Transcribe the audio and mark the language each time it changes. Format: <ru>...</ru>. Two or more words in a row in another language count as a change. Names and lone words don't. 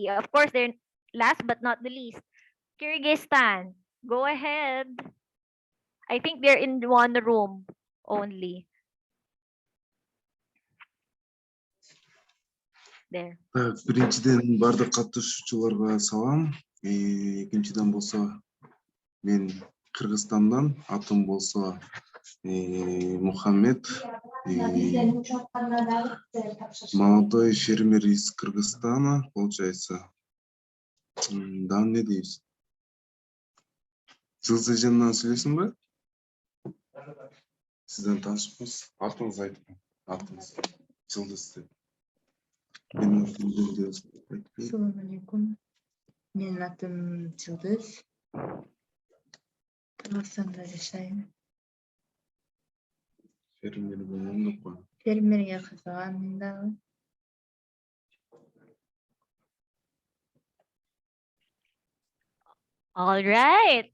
<en>Of course, they're last but not the least. Kyrgyzstan. Go ahead. I think they're in one room only. There.</en> <kk>Біріншіден барлық қатысушыларға салам. Екіншіден болса мен</kk> <ky>Кыргызстандан, атым болсо Мухаммед,</ky> <ru>молодой фермер из Кыргызстана, получается.</ru> <ky>Да, не дейбиз. Жылдызжандан сүйлөйсүң ба? Сизден таанышпыз. Атыңызды айтып, атыңыз. Жылдыз деп.</ky> <ar>السلام عليكم.</ar> <tr>Benim adım Yıldız. Kırgızistan'da yaşayın.</tr> <ky>Фермер болмондук па?</ky> <uz>Fermerga qiziqaman da.</uz> <en>All right.</en>